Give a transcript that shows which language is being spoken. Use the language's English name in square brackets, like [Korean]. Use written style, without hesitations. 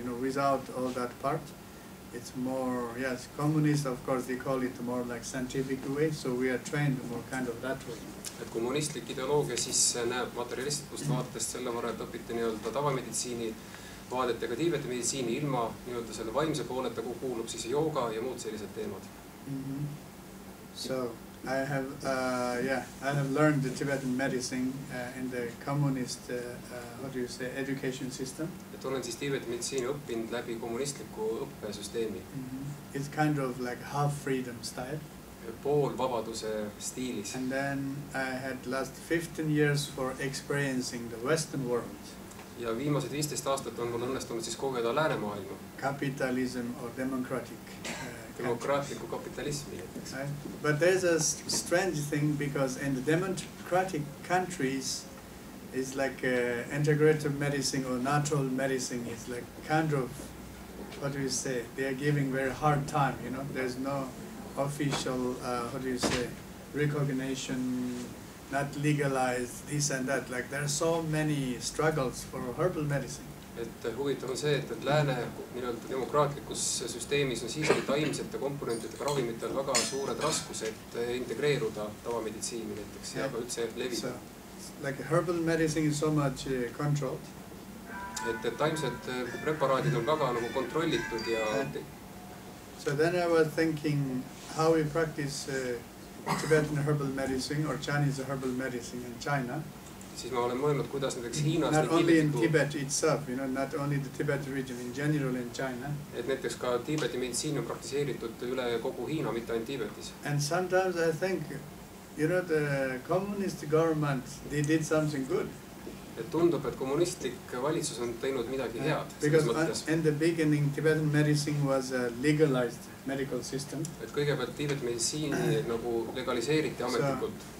[English] You know, without all that part, it's more, yes, communist, of course, they call it more like scientific way, so we are trained more kind of that way. [Estonian] Et kommunistlik ideoloogia siis näeb materialistlikust vaatest selle võrra, et õpite nii-öelda tavameditsiini vaadetega Tiibeti meditsiini ilma nii-öelda selle vaimse pooleta, kuhu kuulub siis jooga ja muud sellised teemad. [English] So I have learned the Tibetan medicine in the communist, how do you say, education system. [Estonian] Et olen siis Tiibeti meditsiini õppinud läbi kommunistliku õppesüsteemi. [English] It's kind of like half freedom style. [Estonian] Pool vabaduse stiilis. [English] And then I had last 15 years for experiencing the Western world. [Estonian] Ja viimased 15 aastat on mul õnnestunud siis kogeda läänemaailma. [English] Capitalism or democratic. [Estonian] Demokraatliku kapitalismi. [English] Right? But there's a strange thing because in the democratic countries, it's like integrative medicine or natural medicine is like kind of, what do you say, they are giving very hard time, you know, there's no official, how do you say, recognition, not legalized, this and that. Like there are so many struggles for herbal medicine. [Estonian] Et huvitav on see, et lääne nii-öelda demokraatlikus süsteemis on siiski taimsete komponentidega ravimitel väga suured raskused integreeruda tavameditsiini näiteks ja ka üldse levida. [English] Like herbal medicine is so much controlled. [Estonian] Et taimsed preparaadid on väga nagu kontrollitud ja... [English] So then I was thinking how we practice Tibetan herbal medicine or Chinese herbal medicine in China. [Estonian] Siis ma olen mõelnud, kuidas näiteks Hiinas... [English] Not only in Tibet itself, you know, not only the Tibet region, in general in China. [Estonian] Et näiteks ka Tiibeti meditsiin on praktiseeritud üle kogu Hiina, mitte ainult Tiibetis. [English] And sometimes I think, you know, the communist government, they did something good. [Estonian] Et tundub, et kommunistlik valitsus on teinud midagi head. [English] Because in the beginning, Tibetan medicine was a legalized medical system. [Estonian] Et kõigepealt Tiibeti meditsiini nagu legaliseeriti ametlikult.